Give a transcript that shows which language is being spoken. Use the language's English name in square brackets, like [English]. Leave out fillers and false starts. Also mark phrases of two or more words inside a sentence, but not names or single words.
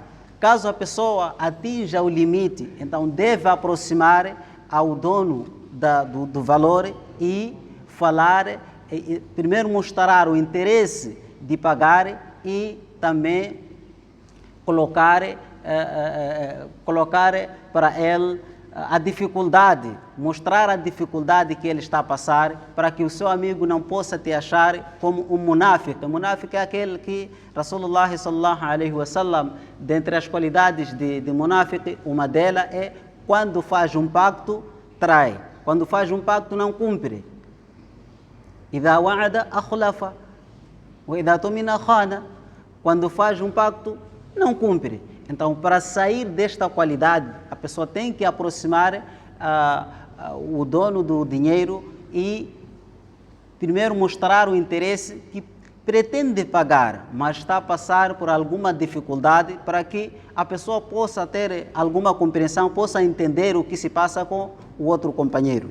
[Portuguese] Caso a pessoa atinja o limite, então deve aproximar ao dono do valor e falar, primeiro mostrar o interesse de pagar e também colocar para ele a dificuldade, mostrar a dificuldade que ele está a passar, para que o seu amigo não possa te achar como um munáfico. O munáfico é aquele que [Arabic] رسول الله صلى الله عليه وسلم, [Portuguese] dentre as qualidades de munáfico, uma delas é quando faz um pacto, trai. Quando faz um pacto, não cumpre. [Arabic] إذا وعد أخلف وإذا اؤتمن خان. [Portuguese] Quando faz um pacto, não cumpre. Então, para sair desta qualidade, a pessoa tem que aproximar o dono do dinheiro e primeiro mostrar o interesse que pretende pagar, mas está a passar por alguma dificuldade, para que a pessoa possa ter alguma compreensão, possa entender o que se passa com o outro companheiro.